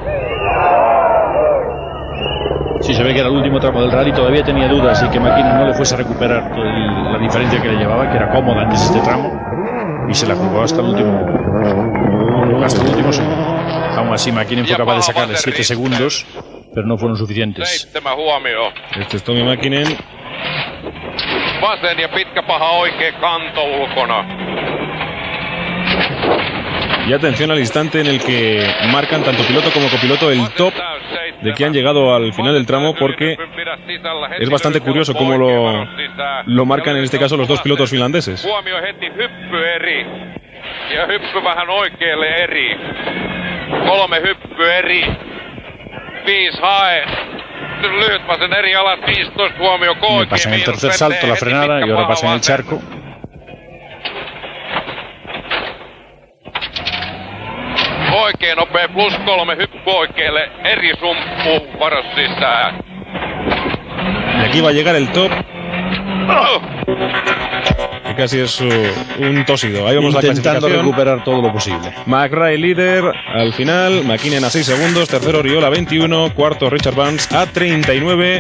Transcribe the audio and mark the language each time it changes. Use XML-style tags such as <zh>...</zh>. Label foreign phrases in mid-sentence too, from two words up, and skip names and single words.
<es>Sí, se ve que era el último tramo del rally, todavía tenía dudas y que McKinnon no le fuese a recuperar la diferencia que le llevaba, que era cómoda antes de este tramo, y se la jugó hasta el último segundo. Aún así McKinnon fue capaz de sacarle 7 segundos, pero no fueron suficientes. Este es Tommi Mäkinen.</es> <fi>Vasen ja pitkä paha oikea kanto ulkona.</fi> <es>Y atención al instante en el que marcan tanto piloto como copiloto el top de que han llegado al final del tramo, porque es bastante curioso cómo lo marcan en este caso los dos pilotos finlandeses.</es> <fi>Huomio heti hyppy eri. Ja hyppy vähän oikealle eri. 3 hyppy eri. 5 hae. Lyhyt vasen eri alas 15 huomio</fi> <es>Me pasa en el tercer salto la frenada y ahora pasa en el charco.</es> <fi>Oikein nopea +3 hyppy oikealle eri sumppu varas sisään.</fi> <es>Y aquí va a llegar el top. Que casi es un tósido. Ahí vamos intentando la clasificación. recuperar todo lo posible. McRae líder al final, McKinnon a 6 segundos, tercero Oriola a 21, cuarto Richard Burns a 39.</es>